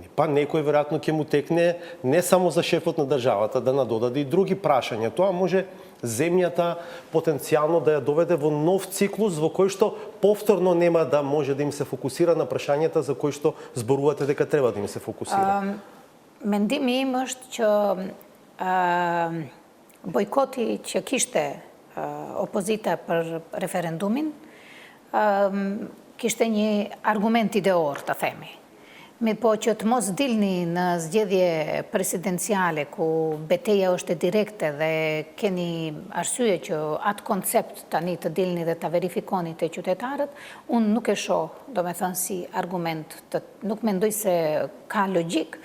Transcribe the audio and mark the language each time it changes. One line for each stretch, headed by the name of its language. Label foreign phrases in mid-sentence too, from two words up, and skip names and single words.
Macedonian: Па некој веројатно ќе му текне не само за шефот на државата да надодаде и други прашања. Тоа може земјата потенцијално да ја доведе во нов циклус во кој што повторно нема да може да им се фокусира на прашањата за кои што зборувате дека треба да им се фокусира.
Albanian: Mendimi im është që bojkoti që kishte opozita për referendumin kishte një argument ideor, të themi. Po që të mos dilni në zgjedhje presidenciale ku betejë është e direkte dhe keni arsye që atë koncept tani të dilni dhe ta verifikoni te qytetarët, unë nuk e shoh, domethënë si argument, nuk mendoj se ka logjik.